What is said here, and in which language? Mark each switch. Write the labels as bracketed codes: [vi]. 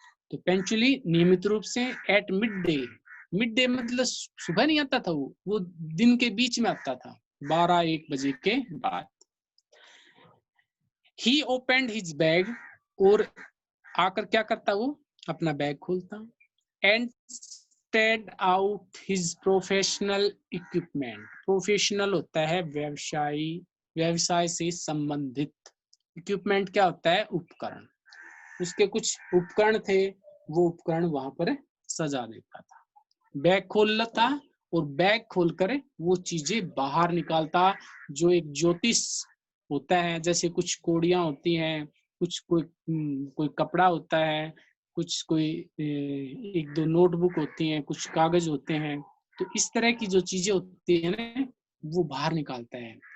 [hi] तो पंक्चुअली नियमित रूप से at mid day, mid day मतलब सुबह नहीं आता था, वो दिन के बीच में आता था, 12-1 बजे के बाद। [en] He opened his bag, [hi] और आकर क्या करता वो? अपना बैग खोलता, [en] and spread out his professional equipment. [hi] Professional होता है व्यवसाय से संबंधित, इक्विपमेंट क्या होता है? उपकरण। उसके कुछ उपकरण थे, वो उपकरण वहां पर सजा देता था। बैग खोल लेता और बैग खोलकर वो चीजें बाहर निकालता, जो एक ज्योतिष होता है, जैसे कुछ कोड़ियां होती हैं, कुछ कोई कपड़ा होता है, कुछ कोई 1-2 नोटबुक होती हैं, कुछ कागज होते हैं, तो इस तरह की जो चीजें होती है ना वो बाहर निकालता है।